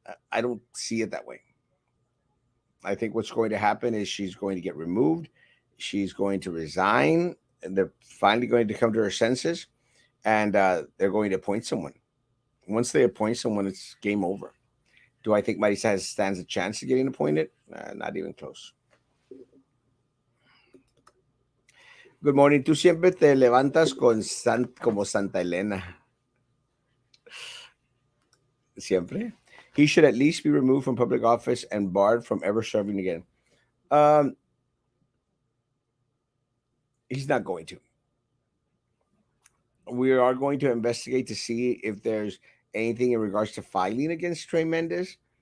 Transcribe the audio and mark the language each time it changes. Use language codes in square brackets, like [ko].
[en] I don't see it that way. I think what's going to happen is she's going to get removed. She's going to resign. and they're finally going to come to their senses, and they're going to appoint someone. Once they appoint someone, it's game over. Do I think Marisa stands a chance of getting appointed? Not even close. Good morning. [es] Tú siempre te levantas como Santa Elena. Siempre. [en] He should at least be removed from public office and barred from ever serving again. Um, he's not going to. We are going to investigate to see if there's anything in regards to filing against Trey Mendez.